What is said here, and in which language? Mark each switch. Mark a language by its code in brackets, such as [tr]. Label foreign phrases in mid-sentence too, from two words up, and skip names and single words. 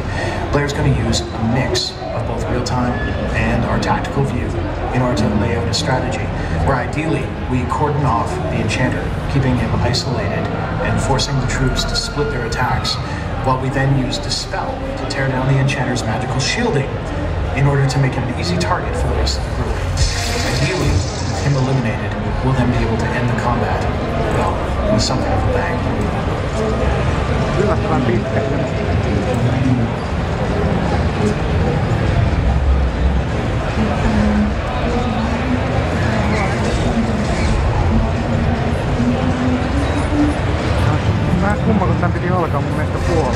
[en] Blair's going to use a mix of both real-time and our tactical view in order to lay out a strategy where ideally we cordon off the Enchanter, keeping him isolated and forcing the troops to split their attacks, while we then use Dispel to tear down the Enchanter's magical shielding in order to make him an easy target for the rest of the group. Ideally, with him eliminated, we'll then be able to end the combat, well, with something of a bang. [fi] Yllättävän pitkä. Mä kumma, kun tän piti alkaa mun mielestä puolella.